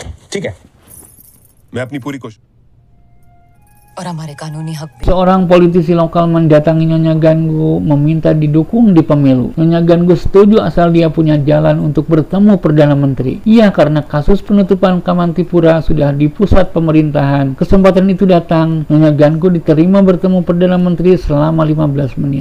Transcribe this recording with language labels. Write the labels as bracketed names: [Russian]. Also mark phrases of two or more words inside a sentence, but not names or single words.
[Hindi] ठीक है, मैं अपनी पूरी कोशिश। और हमारे कानूनी हक भी। [Indonesian] Seorang politisi lokal mendatangi Nyonya Ganggu meminta didukung di pemilu. Nyonya Ganggu setuju asal dia punya jalan untuk bertemu Perdana Menteri. Iya, karena kasus penutupan Kamantipura sudah di pusat pemerintahan. Kesempatan itu datang, Nyonya Ganggu diterima bertemu Perdana Menteri selama 15 menit.